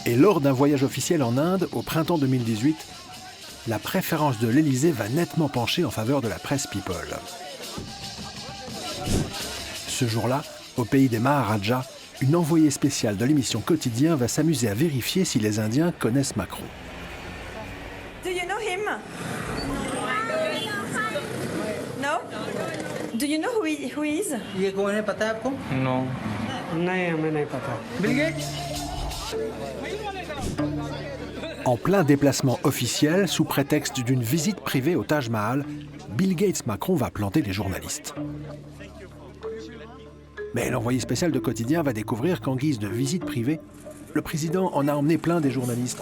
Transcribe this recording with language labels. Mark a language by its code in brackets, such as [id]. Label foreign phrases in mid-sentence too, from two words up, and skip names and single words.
[fr] Et lors d'un voyage officiel en Inde, au printemps 2018, la préférence de l'Élysée va nettement pencher en faveur de la presse People. Ce jour-là, au pays des Maharajas, une envoyée spéciale de l'émission Quotidien va s'amuser à vérifier si les Indiens connaissent Macron. [en] Do you know him? No? Do you know who he is? [hi] ये कौन है पता है आपको? [fr] Non. [hi] नहीं हमें नहीं पता. Bill Gates? [fr] En plein déplacement officiel, sous prétexte d'une visite privée au Taj Mahal, Bill Gates Macron va planter les journalistes. Mais l'envoyé spécial de Quotidien va découvrir qu'en guise de visite privée, le président en a emmené plein des journalistes.